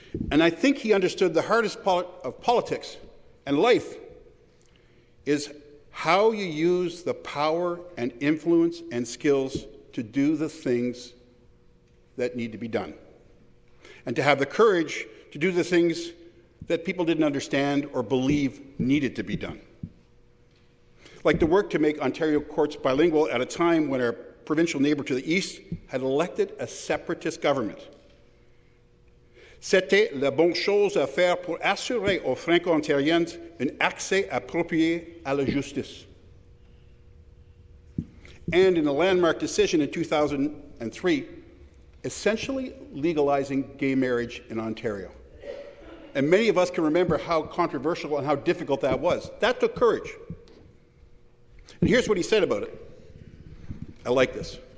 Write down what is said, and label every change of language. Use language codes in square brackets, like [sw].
[en] And I think he understood the hardest part of politics and life is how you use the power and influence and skills to do the things that need to be done, and to have the courage to do the things that people didn't understand or believe needed to be done. Like the work to make Ontario courts bilingual at a time when our provincial neighbour to the east had elected a separatist government. [fr] C'était la bonne chose à faire pour assurer aux Franco-Ontariens un accès approprié à la justice. [en] And in a landmark decision in 2003, essentially legalizing gay marriage in Ontario. And many of us can remember how controversial and how difficult that was. That took courage. And here's what he said about it. I like this.